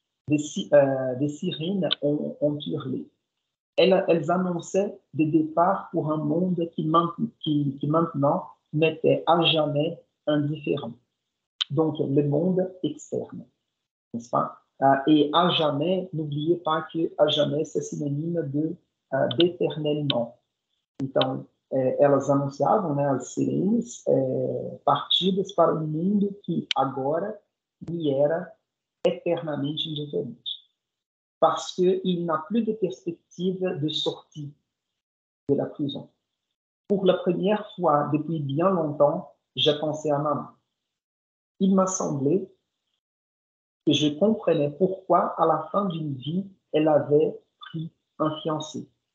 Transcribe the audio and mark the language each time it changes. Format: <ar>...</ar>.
<fr>des sirènes ont hurlé. Elles annonçaient des départs pour un monde qui maintenant m'était à jamais indifférent. Donc, le monde externe, n'est-ce pas? Et à jamais, n'oubliez pas que à jamais, c'est synonyme d'éternellement.</fr> <pt>Então, elas anunciavam, né, as sirenes partidas para um mundo que agora me era eternamente indifférente.</pt> <fr>Parce qu'il n'a plus de perspective de sortie de la prison. Pour la première fois depuis bien longtemps, j'ai pensé à maman. Il m'a semblé que je comprenais pourquoi, à la fin d'une vie, elle avait pris un fiancé.</fr>